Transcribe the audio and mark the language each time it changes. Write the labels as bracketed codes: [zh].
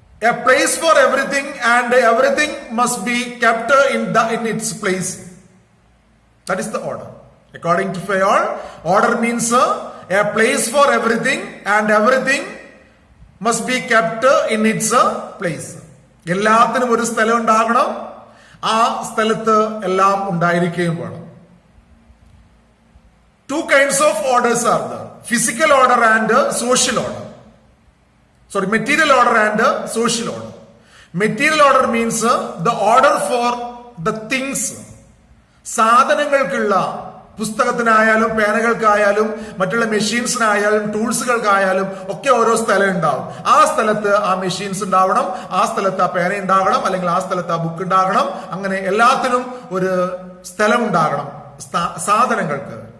[en] A place for everything, and everything must be kept in its place. That is the order. According to Fayol, order means a place for everything, and everything must be kept in its place. [ml] എല്ലാത്തിനും ഒരു സ്ഥലം ഉണ്ടാകണം, ആ സ്ഥലത്ത് എല്ലാം ഉണ്ടായിരിക്കുകയും വേണം. [en] Two kinds of orders are there: physical order and social order. Material order and social order. Material order means the order for the things. [ml] സാധനങ്ങൾക്കുള്ള, പുസ്തകത്തിനായാലും പേനകൾക്കായാലും മറ്റുള്ള മെഷീൻസിനായാലും ടൂൾസുകൾക്കായാലും ഒക്കെ ഓരോ സ്ഥലം ഉണ്ടാവും. ആ സ്ഥലത്ത് ആ മെഷീൻസ് ഉണ്ടാവണം, ആ സ്ഥലത്ത് ആ പേന ഉണ്ടാകണം, അല്ലെങ്കിൽ ആ സ്ഥലത്ത് ആ ബുക്ക് ഉണ്ടാകണം. അങ്ങനെ എല്ലാത്തിനും ഒരു സ്ഥലം ഉണ്ടാകണം സാധനങ്ങൾക്ക്.